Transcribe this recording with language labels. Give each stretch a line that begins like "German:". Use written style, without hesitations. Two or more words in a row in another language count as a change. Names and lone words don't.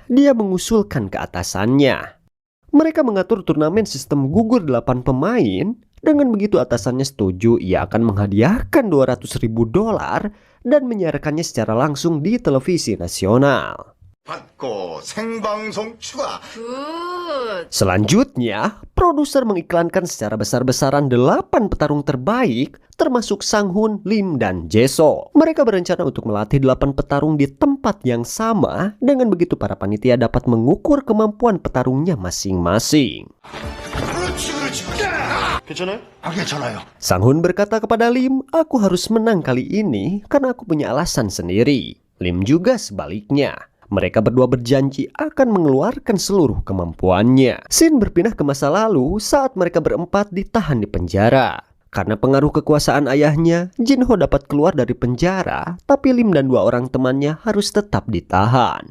Indonesian: Dia mengusulkan ke atasannya. Mereka mengatur turnamen sistem gugur 8 pemain. Dengan begitu atasannya setuju, ia akan menghadiahkan $200.000 dan menyiarkannya secara langsung di televisi nasional.
Korean: 받고 생방송 추가.
Indonesian: Selanjutnya, produser mengiklankan secara besar-besaran 8 petarung terbaik, termasuk Sang-hun, Lim, dan Jae-sok. Mereka berencana untuk melatih 8 petarung di tempat yang sama. Dengan begitu para panitia dapat mengukur kemampuan petarungnya masing-masing.
Korean: 괜찮아요? 아, 괜찮아요.
Indonesian: Sang-hun berkata kepada Lim, "Aku harus menang kali ini karena aku punya alasan sendiri." Lim juga sebaliknya. Mereka berdua berjanji akan mengeluarkan seluruh kemampuannya. Scene berpindah ke masa lalu saat mereka berempat ditahan di penjara. Karena pengaruh kekuasaan ayahnya, Jinho dapat keluar dari penjara, tapi Lim dan 2 orang temannya harus tetap ditahan.